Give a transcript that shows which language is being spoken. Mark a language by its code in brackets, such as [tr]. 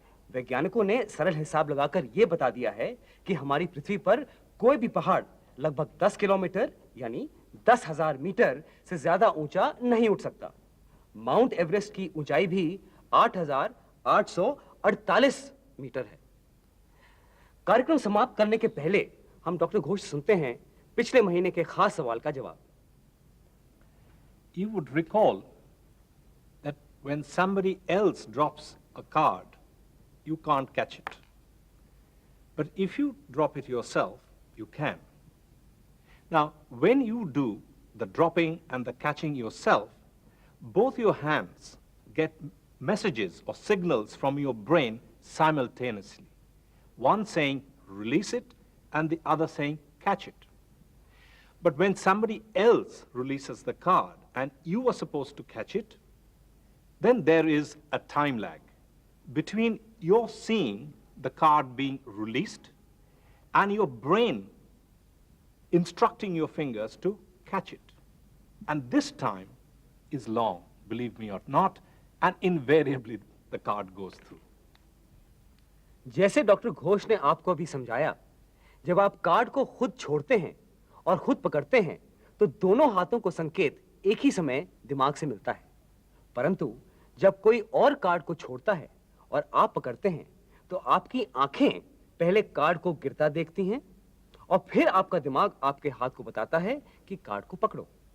[hi] वैज्ञानिकों ने सरल हिसाब लगाकर यह बता दिया है कि हमारी पृथ्वी पर कोई भी पहाड़ लगभग 10 किलोमीटर यानी 10,000 मीटर से ज्यादा ऊंचा नहीं उठ सकता। माउंट एवरेस्ट की ऊंचाई भी 8,848 मीटर है। कार्यक्रम समाप्त करने के पहले हम डॉक्टर घोष सुनते हैं पिछले महीने के खास सवाल का जवाब। [en] You would recall that when somebody else drops a card, you can't catch it. But if you drop it yourself, you can. Now, when you do the dropping and the catching yourself, both your hands get messages or signals from your brain simultaneously. One saying release it and the other saying catch it. But when somebody else releases the card and you are supposed to catch it, then there is a time lag between your seeing the card being released and your brain instructing your fingers to catch it. And this time is long, believe me or not, and invariably the card goes through. [hi] जैसे doctor Ghosh ने आपको अभी समझाया, जब आप card को खुद छोड़ते हैं और खुद पकड़ते हैं तो दोनों हाथों को संकेत एक ही समय दिमाग से मिलता है। परंतु जब कोई और कार्ड को छोड़ता है और आप पकड़ते हैं तो आपकी आंखें पहले कार्ड को गिरता देखती हैं और फिर आपका दिमाग आपके हाथ को बताता है कि कार्ड को पकड़ो।